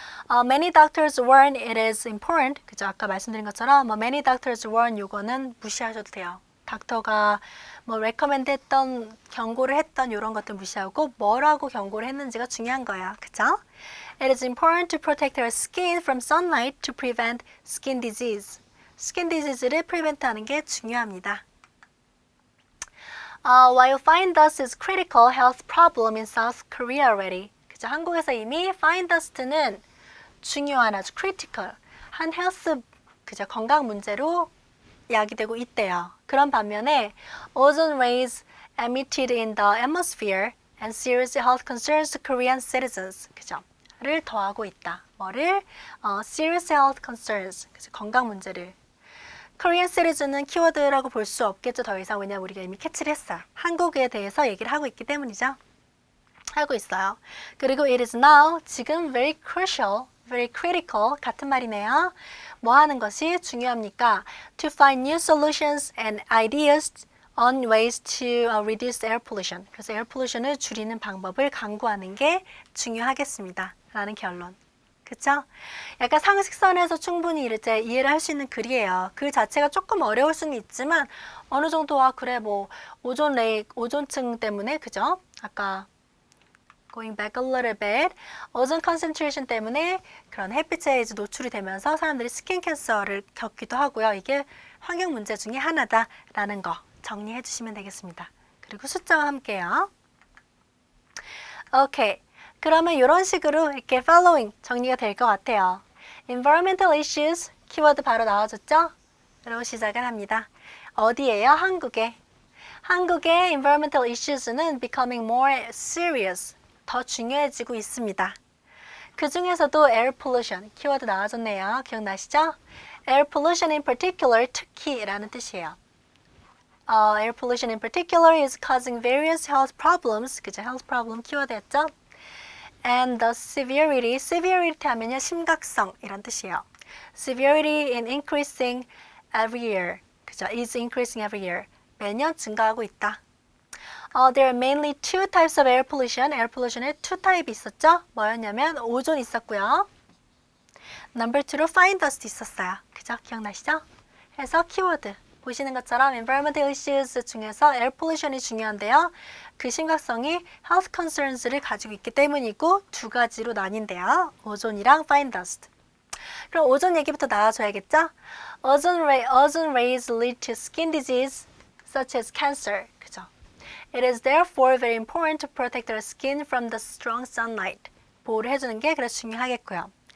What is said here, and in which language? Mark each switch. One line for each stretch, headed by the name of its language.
English: Many doctors warn it is important.
Korean: 그죠? 아까 말씀드린 것처럼
English: many doctors warn
Korean: 요거는 무시하셔도 돼요. 닥터가 뭐 recommend 했던, 경고를 했던 이런 것들 무시하고 뭐라고 경고를 했는지가 중요한 거예요. 그죠?
English: It is important to protect our skin from sunlight to prevent skin disease.
Korean: 스킨 디지즈를 prevent 하는 게 중요합니다.
English: While fine dust is critical health problem in South Korea already.
Korean: 그죠? 한국에서 이미 fine dust는 중요한 아주 critical 한 헬스 그죠? 건강 문제로 야기되고 있대요. 그런 반면에
English: ozone rays emitted in the atmosphere and serious health concerns to Korean citizens.
Korean: 그죠? 를 더하고 있다. 뭐를?
English: serious health concerns.
Korean: 그죠? 건강 문제를. Korean citizen은 키워드라고 볼 수 없겠죠. 더 이상. 왜냐면 우리가 이미 캐치를 했어요. 한국에 대해서 얘기를 하고 있기 때문이죠. 하고 있어요. 그리고
English: it is now,
Korean: 지금 very crucial, very critical 같은 말이네요. 뭐 하는 것이 중요합니까?
English: To find new solutions and ideas on ways to reduce air pollution.
Korean: 그래서 air pollution을 줄이는 방법을 강구하는 게 중요하겠습니다. 라는 결론. 그쵸? 약간 상식선에서 충분히 이제 이해를 할 수 있는 글이에요. 글 자체가 조금 어려울 수는 있지만 어느 정도 그래 뭐 오존층 때문에 그죠? 아까
English: going back a little bit
Korean: 오존 concentration 때문에 그런 햇빛에 이제 노출이 되면서 사람들이 스킨 캔서를 겪기도 하고요. 이게 환경 문제 중에 하나다라는 거 정리해 주시면 되겠습니다. 그리고 숫자와 함께요. 오케이. 그러면 이런 식으로 이렇게 following 정리가 될 것 같아요. environmental issues 키워드 바로 나와줬죠? 그리고 시작을 합니다. 어디예요? 한국에. 한국의 environmental issues는
English: becoming more serious
Korean: 더 중요해지고 있습니다. 그 중에서도 air pollution 키워드 나와줬네요. 기억나시죠?
English: air pollution in particular
Korean: 특히라는 뜻이에요.
English: air pollution in particular is causing various health problems.
Korean: 그죠?
English: health problem 키워드였죠? And the severity, severity
Korean: 하면요 심각성이란 뜻이에요.
English: Severity in increasing every year.
Korean: 그죠?
English: Is increasing every year.
Korean: 매년 증가하고 있다.
English: There are mainly two types of air pollution. air pollution에 two type 있었죠?
Korean: 뭐였냐면 오존 있었고요.
English: Number 2로 fine dust 있었어요.
Korean: 그죠? 기억나시죠? 해서 키워드. 보시는 것처럼 environmental issues 중에서 air pollution이 중요한데요. 그 심각성이 health concerns를 가지고 있기 때문이고 두 가지로 나뉜대요. 오존이랑 fine dust. 그럼 오존 얘기부터 나와줘야겠죠?
English: Ozone rays lead to skin disease such as cancer.
Korean: 그죠?
English: It is therefore very important to protect our skin from the strong sunlight.
Korean: 보호를 해주는 게 그래서 중요하겠고요.